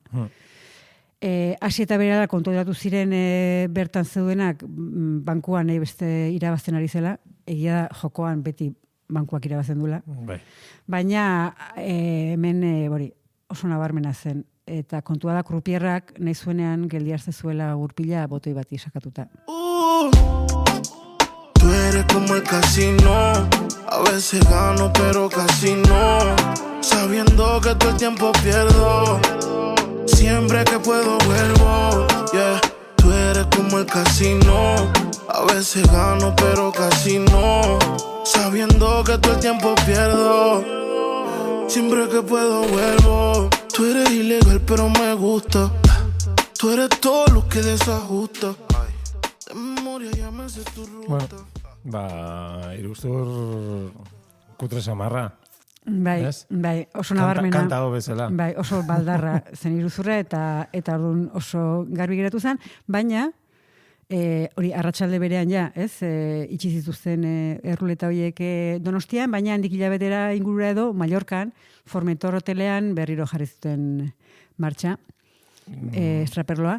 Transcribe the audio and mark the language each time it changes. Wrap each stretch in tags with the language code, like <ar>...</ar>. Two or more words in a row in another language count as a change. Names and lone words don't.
<eu>Hasi eta berala kontueratu ziren bertan zeudenak bankuan beste irabazten ari zela, egia da jokoan beti bankuak irabazen dula. Baina hemen oso nabarmena zen. Eta kontua da krupierrak nahi zuenean geldiarzte zuela gurpila botoi bati sakatuta.</eu> <es>Tú eres como el casino, a veces gano pero casi no, sabiendo que todo el tiempo pierdo. Siempre que puedo vuelvo, yeah. Tú eres como el casino, a veces gano pero casi no, sabiendo que todo el tiempo pierdo. Siempre que puedo vuelvo. Tú eres ilegal pero me gusta. Tú eres todo lo que desajusta. De memoria ya me sé tu ruta.</es> <eu>Iruzur kutre samarra. Bai, oso nabarmena. Kantago bezala. Bai, oso baldarra zen iruzurra eta orduan oso garbi geratu zen, baina hori arratsalde berean itxi zituzten erruleta horiek Donostian, baina handik hilabetera ingurura edo Mallorcan, Formentor hotelean berriro jarri zuten martxa, estraperloa.</eu>